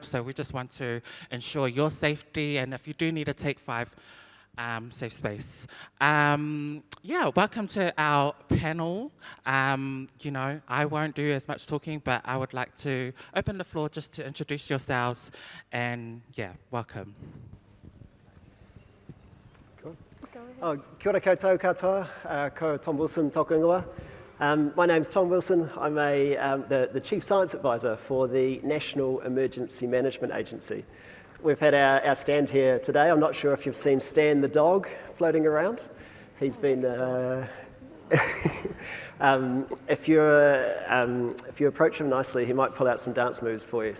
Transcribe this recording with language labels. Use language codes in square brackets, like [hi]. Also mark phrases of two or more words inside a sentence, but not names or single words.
[en] So we just want to ensure your safety, and if you do need to take 5, safe space. Welcome to our panel. I won't do as much talking, but I would like to open the floor just to introduce yourselves, and welcome. Cool. [mi] Kia ora koutou katoa, ko Tom Wilson tōku ingoa. [en] My name's Tom Wilson. I'm the Chief Science Advisor for the National Emergency Management Agency. We've had our stand here today. I'm not sure if you've seen Stan the dog floating around. He's been, if you approach him nicely, he might pull out some dance moves for you.